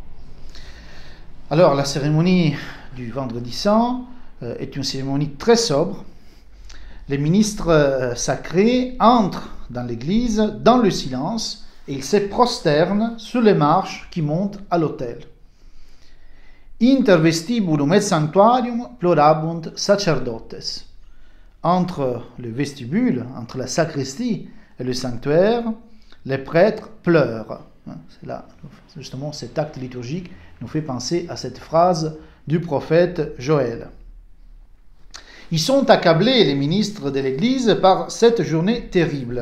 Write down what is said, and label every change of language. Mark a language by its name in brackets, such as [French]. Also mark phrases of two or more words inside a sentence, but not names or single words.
[French] Alors la cérémonie du Vendredi Saint est une cérémonie très sobre. Les ministres sacrés entrent dans l'église dans le silence et ils se prosternent sur les marches qui montent à l'autel. [Latin] Inter vestibulum et sanctuarium plorabunt sacerdotes. [French] Entre le vestibule, entre la sacristie et le sanctuaire, les prêtres pleurent. C'est là, justement, cet acte liturgique nous fait penser à cette phrase du prophète Joël. Ils sont accablés, les ministres de l'Église, par cette journée terrible.